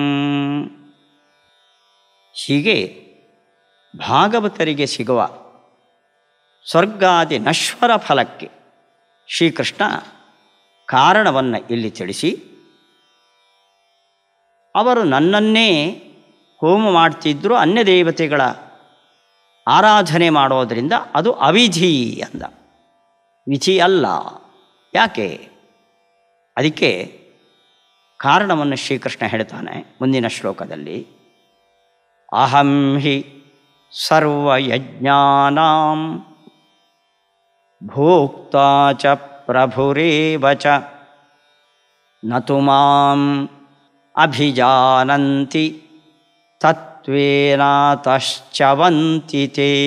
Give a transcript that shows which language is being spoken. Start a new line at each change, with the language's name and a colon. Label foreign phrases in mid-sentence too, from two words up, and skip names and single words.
Kannada: ಹೀಗೆ ಭಾಗವತರಿಗೆ ಸಿಗುವ ಸ್ವರ್ಗಾದಿ ನಶ್ವರ ಫಲಕ್ಕೆ ಶ್ರೀಕೃಷ್ಣ ಕಾರಣವನ್ನು ಇಲ್ಲಿ ತಿಳಿಸಿ, ಅವರು ನನ್ನನ್ನೇ ಹೋಮ ಮಾಡ್ತಿದ್ದರೂ ಅನ್ಯ ದೇವತೆಗಳ ಆರಾಧನೆ ಮಾಡೋದರಿಂದ ಅದು ಅವಿಧಿ ಅಂದ. ವಿಧಿ ಅಲ್ಲ. ಯಾಕೆ? ಅದಕ್ಕೆ ಕಾರಣವನ್ನು ಶ್ರೀಕೃಷ್ಣ ಹೇಳ್ತಾನೆ ಮುಂದಿನ ಶ್ಲೋಕದಲ್ಲಿ.
Sanskrit: ಅಹಂ ಹಿ ಸರ್ವಯಜ್ಞಾನಾಂ ಭೋಕ್ತಾ ಚ ಪ್ರಭುರೇವ ಚ ನತು ಮಾಂ ಅಭಿಜಾನಂತಿ ತತ್ವೇನಾತಶ್ಚವಂತಿ ತೇ.